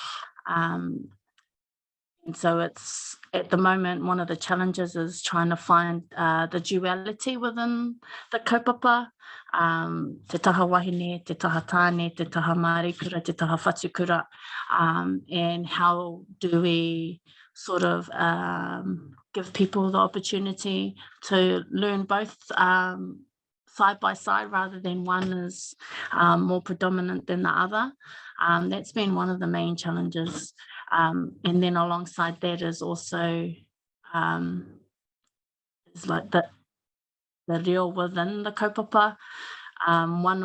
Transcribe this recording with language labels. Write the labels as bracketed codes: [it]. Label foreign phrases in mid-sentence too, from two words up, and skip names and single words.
[en] And so it's, at the moment, one of the challenges is trying to find the duality within the kaupapa, [mi] te taha wahine, te taha tāne, te taha Māori kura, te taha whatu kura, [en] and how do we sort of give people the opportunity to learn both side by side rather than one is more predominant than the other. That's been one of the main challenges. And then alongside that is also is like the reo within the kaupapa.